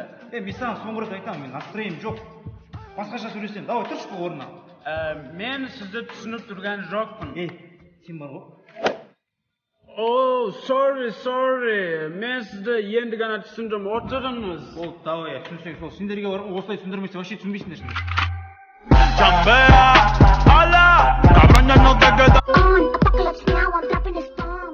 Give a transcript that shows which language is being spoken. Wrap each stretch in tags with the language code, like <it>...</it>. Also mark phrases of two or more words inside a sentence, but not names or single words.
<kk>Мен саған соңғы рет айтамын, мен настроением жоқ. Басқаша сөйлесем, давай тұрш бұл орнына. Мен сізді түсініп тұрған жоқпын. Сен бар ғой?</kk> <en>Oh, sorry.</en> <kk>Мен сізді енді ғана түсіндім, отырыңыз. Ол, давай, түсінсең, сол сендерге бар ғой, осылай түсіндірмесе, вообще түсінбейсіңдер.</kk> <es>Chambea, ala, cabrón ya no te queda.</es> <en>Apocalypse now, I'm dropping this bomb.</en>